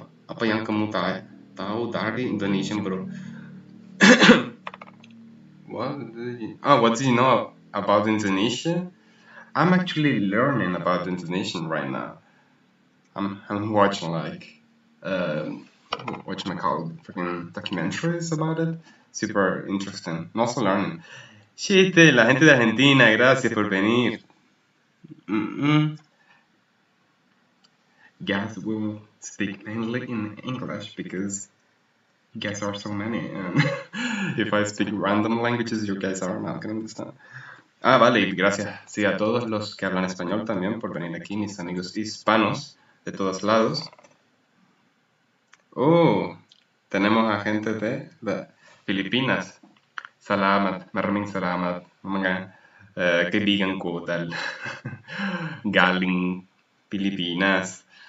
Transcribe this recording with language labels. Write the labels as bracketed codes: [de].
[id] Apa yang kamu tahu dari Indonesia, bro? [en] What do you know about Indonesia? I'm actually learning about Indonesian right now. I'm watching like whatchamacallit, freaking documentaries about it. Super interesting. And also learning. [es] Chiste, la gente de Argentina, gracias por venir. [en] Guys will speak mainly in English because you guys are so many, and if I speak random languages, you guys are not gonna understand. [es] Vale, y gracias. Sí, a todos los que hablan español también por venir aquí, mis amigos hispanos de todos lados. Tenemos a gente de Filipinas. [tl] Salamat, maraming salamat. Mga kaibigan ko dahil galing Pilipinas.